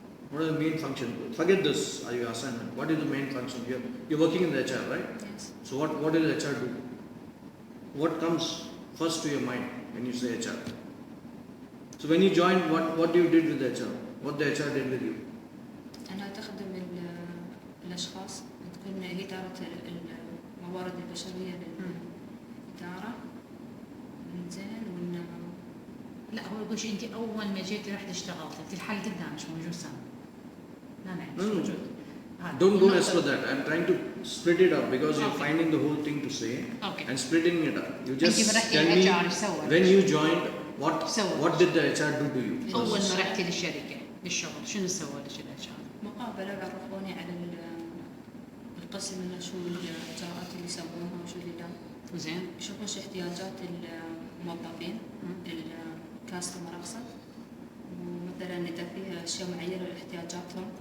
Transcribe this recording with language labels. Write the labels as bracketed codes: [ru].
[en] What is the main function? Forget this, your assignment. What is the main function? You're working in the HR, right? Yes. So what does HR do? What comes first to your mind when you say HR? So when you joined, what you did with the HR? What the HR did with you? [ar] أنا تخدم الأشخاص، تكون هي إدارة الموارد البشرية للإدارة. زين لا هو يقول شيء انت اول ما جيتي رحت اشتغلتي، انت الحل قدامك موجود سامي. لا مش موجود. [en] Don't as for that. I'm trying to split it up because you're finding the whole thing to say and splitting it up. You just tell me when you joined, what did the HR do to you? [ar] اول ما رحتي للشركه للشغل شنو سوى لك الاتش ار؟ مقابلة عرفوني على القسم انه شو الاجراءات اللي يسوونها وشو اللي لا. زين. يشوفون شو احتياجات الموظفين الكاستمر اقصد، ومثلا اذا فيها اشياء معينه لاحتياجاتهم.